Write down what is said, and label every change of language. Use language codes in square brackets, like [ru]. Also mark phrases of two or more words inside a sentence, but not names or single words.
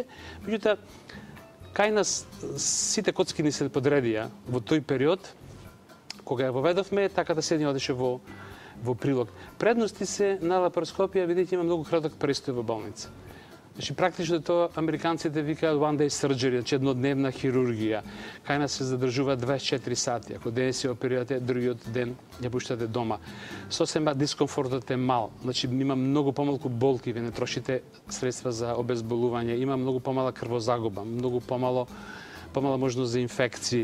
[mk] Меѓутоа, кај нас сите коцки ни се подредија во тој период, кога ја воведовме, така да се не одеше во прилог. Предности се на лапароскопија, бидејќи има многу краток престој во болница. Значи, практично тоа американците викаат [en] one day surgery, [mk] значи еднодневна хирургија. Кај нас се задржува 24 сати. Ако ден си оперирате, другиот ден ја пуштате дома. Сосема дискомфортот е мал. Значи, има многу помалку болки, вие не трошите средства за обезболување, има многу помала крвозагуба, многу помала можност за инфекции.